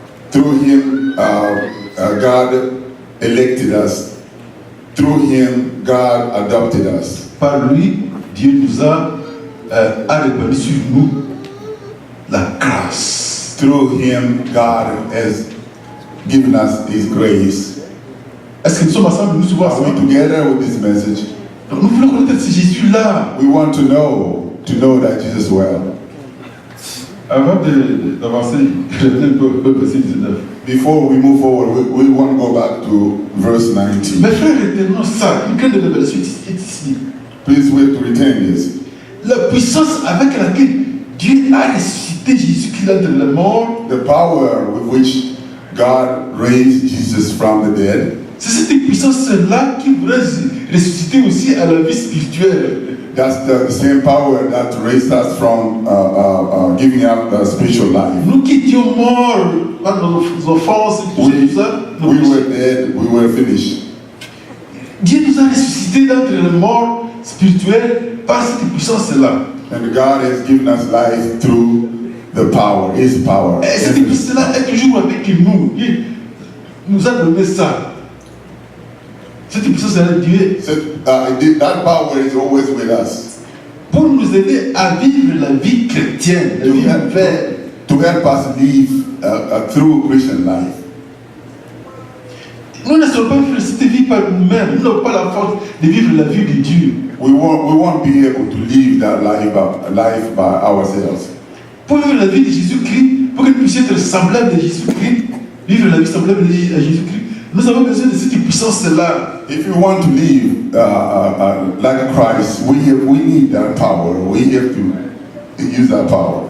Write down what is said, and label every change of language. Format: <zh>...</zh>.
<en>Through him, God elected us. Through him, God adopted us.</en> <fr>Par lui, Dieu nous a répandu sur nous la grâce.</fr> <en>Through him, God has given us his grace.</en> <fr>Est-ce que nous sommes ensemble? Nous sommes</fr> <en>Are we</en> <fr>ensemble.</fr> <en>together with this message?</en> <fr>Donc nous voulons connaître ce Jésus-là.</fr> <en>We want to know that Jesus well.</en> <fr>Avant d'avancer, revenez un peu au verset 19.</fr> <en>Before we move forward, we want to go back to verse 19.</en> <fr>Mes frères, retenons ça. Une grande révélation est ici.</fr> <en>Please wait to retain this.</en> <fr>La puissance avec laquelle Dieu a ressuscité Jésus-Christ entre les morts,</fr> <en>The power with which God raised Jesus from the dead,</en> <fr>c'est cette puissance-là qui voudrait ressusciter aussi à la vie spirituelle.</fr> <en>that's the same power that raised us from giving up the spiritual life.</en> <fr>Nous qui étions morts par nos offenses et tout ça,</fr> <en>We were dead, we were finished.</en> <fr>Dieu nous a ressuscités d'entre les morts spirituels par cette puissance-là.</fr> <en>And God has given us life through the power, his power.</en> <fr>Et cette puissance-là est toujours avec nous. Il nous a donné ça. Cette puissance-là, Dieu,</fr> <en>So, that power is always with us</en> <fr>pour nous aider à vivre la vie chrétienne, la vie nouvelle.</fr> <en>to help us live through Christian life.</en> <fr>Nous ne sommes pas vivre cette vie par nous-mêmes. Nous n'avons pas la force de vivre la vie de Dieu.</fr> <en>We won't be able to live that life by ourselves.</en> <fr>Pour vivre la vie de Jésus-Christ, pour que nous puissions être semblables de Jésus-Christ, vivre la vie semblable à Jésus-Christ, nous avons besoin de cette puissance-là.</fr> <en>If you want to live like Christ, we need that power. We have to use that power.</en>